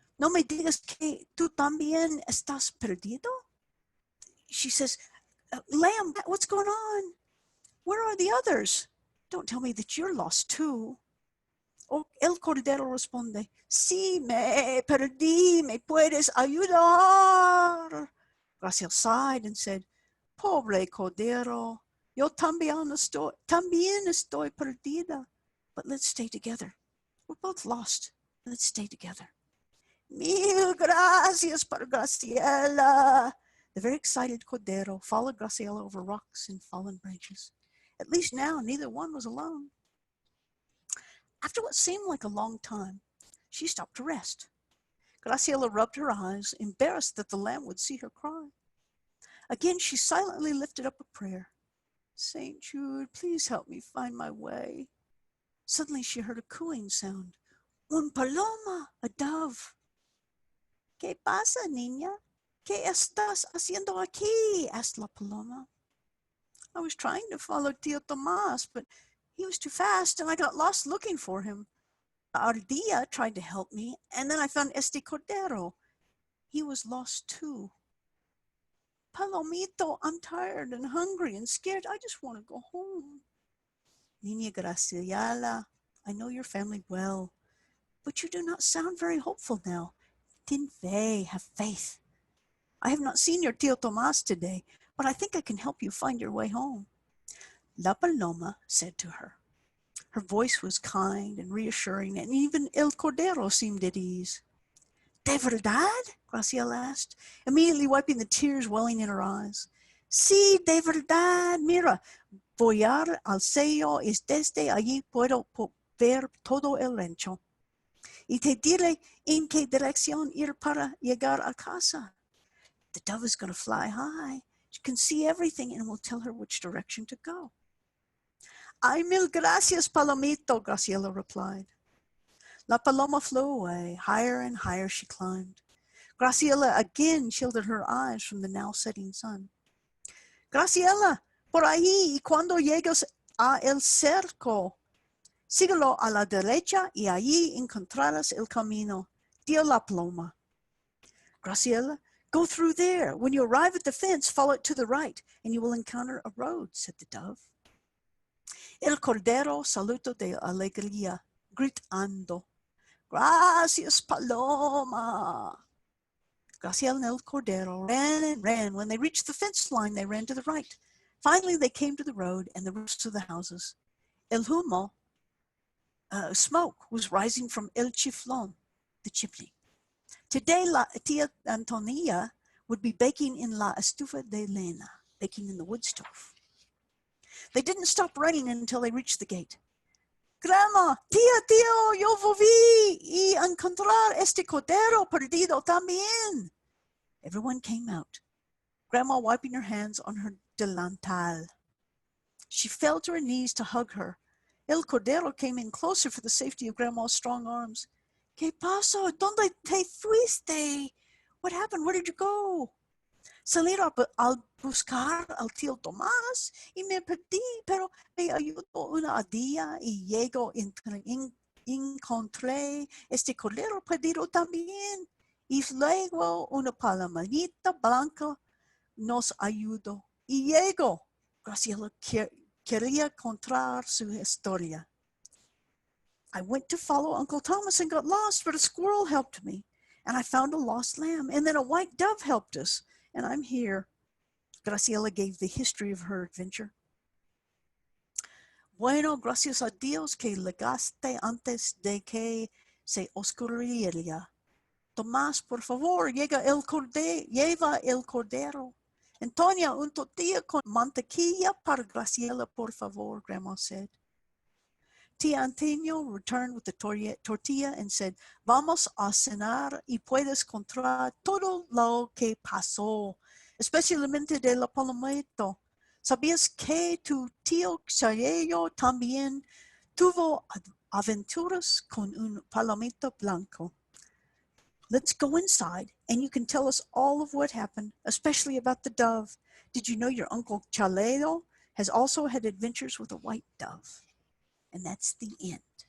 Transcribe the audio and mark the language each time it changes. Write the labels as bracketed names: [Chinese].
[Spanish] ¿No me digas que tú también estás perdido? [English] She says, Lamb, what's going on? Where are the others? Don't tell me that you're lost too. [Spanish] El Cordero responde, Sí, me perdí, me puedes ayudar. [English] Graciela sighed and said, [Spanish] Pobre Cordero, yo también estoy perdida. [English] But let's stay together. We're both lost. Let's stay together. [Spanish] Mil gracias por Graciela. [English] The very excited Cordero followed Graciela over rocks and fallen branches. At least now neither one was alone. After what seemed like a long time, she stopped to rest. Graciela rubbed her eyes, embarrassed that the lamb would see her cry. Again, she silently lifted up a prayer. St. Jude, please help me find my way. Suddenly she heard a cooing sound. [Spanish] Un paloma, [English] a dove. [Spanish] ¿Qué pasa, niña? ¿Qué estás haciendo aquí? [English] Asked la paloma. I was trying to follow Tio Tomas, but he was too fast and I got lost looking for him. Ardilla tried to help me, and then I found Este Cordero. He was lost too. Palomito, I'm tired and hungry and scared. I just want to go home. Niña Graciela, I know your family well, but you do not sound very hopeful now. [Spanish] Ten fe, [English] have faith. I have not seen your Tio Tomas today, but I think I can help you find your way home. La Paloma said to her. Her voice was kind and reassuring, and even El Cordero seemed at ease. [Spanish] ¿De verdad? [English] Graciela asked, immediately wiping the tears welling in her eyes. [Spanish] Sí, de verdad. Mira, volar al cielo y desde allí puedo ver todo el rancho. Y te diré en qué dirección ir para llegar a casa. [English] The dove is going to fly high. She can see everything and will tell her which direction to go. [Spanish] Ay, mil gracias, Palomito, [English] Graciela replied. La Paloma flew away. Higher and higher she climbed. Graciela again shielded her eyes from the now setting sun. [Spanish] Graciela, por ahí, y cuando llegues a el cerco, síguelo a la derecha y allí encontrarás el camino, dijo la Paloma. [English] Graciela, go through there. When you arrive at the fence, follow it to the right, and you will encounter a road, said the dove. [Spanish] El Cordero salutó de alegría, gritando, Gracias, Paloma. [English] Graciela and El Cordero ran and ran. When they reached the fence line, they ran to the right. Finally, they came to the road and the roofs of the houses. [Spanish] El humo, [English] smoke, was rising from El Chiflón, the chimney. Today, la Tia Antonia would be baking in [Spanish] la estufa de leña, [English] baking in the wood stove. They didn't stop running until they reached the gate. [Spanish] Grandma, tía, tío, yo volví y encontrar este cordero perdido también. [English] Everyone came out, Grandma wiping her hands on her delantal. She fell to her knees to hug her. El Cordero came in closer for the safety of Grandma's strong arms. [Spanish] ¿Qué pasó? ¿Dónde te fuiste? [English] What happened? Where did you go? [Spanish] Salir al buscar al tío Tomás y me perdí, pero me ayudó una día y llego encontré este cordero perdido también. Y luego una palomerita blanca nos ayudó. Y llegó. Graciela quería contar su historia. [English] I went to follow Uncle Thomas and got lost, but a squirrel helped me. And I found a lost lamb. And then a white dove helped us. And I'm here. Graciela gave the history of her adventure. [Spanish] Bueno, gracias a Dios que llegaste antes de que se oscureciera. Tomás, por favor, lleva el cordero. Antonia, un tortilla con mantequilla para Graciela, por favor, [English] Grandma said. Tia Antonio returned with the tortilla and said, [Spanish] vamos a cenar y puedes contar todo lo que pasó, especialmente de la palomito. ¿Sabías que tu tío Xayello también tuvo aventuras con un palomito blanco? [English] Let's go inside and you can tell us all of what happened, especially about the dove. Did you know your Uncle Chaleo has also had adventures with a white dove? And that's the end.